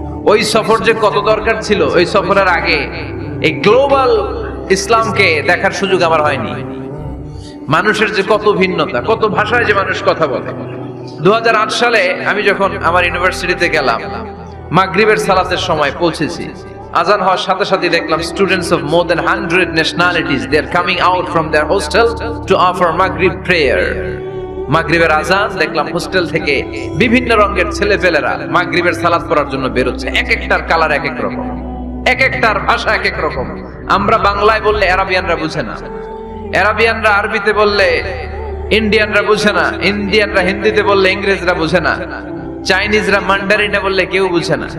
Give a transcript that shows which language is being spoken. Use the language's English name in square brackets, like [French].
[Bangla] ওই সফর যে কত দরকার ছিল, ওই সফরের আগে এই গ্লোবাল ইসলামকে দেখার সুযোগ আমার হয়নি। মানুষের যে কত ভিন্নতা, কত ভাষায় যে মানুষ কথা বলে। 2008 সালে আমি যখন আমার ইউনিভার্সিটিতে গেলাম, মাগরিবের সালাতের সময় পৌঁছেছি। আজান হওয়ার সাথে সাথে দেখলাম [English] Students of more than 100 nationalities they are coming out from their hostel to offer maghrib prayer. [Bangla] মাগরিবের আজান দেখলাম হোস্টেল থেকে বিভিন্ন রঙের ছেলেপেলেরা মাগরিবের সালাত পড়ার জন্য বের হচ্ছে। এক একটার কালার এক এক রকম, এক একটার ভাষা এক এক রকম। আমরা বাংলায় বললে আরাবিয়ানরা বুঝে না, আরাবিয়ানরা আরবিতে বললে ইন্ডিয়ানরা বুঝে না, ইন্ডিয়ানরা হিন্দিতে বললে ইংরেজরা বুঝে না, চাইনিজরা মান্ডারিনে বললে কেউ বুঝে না।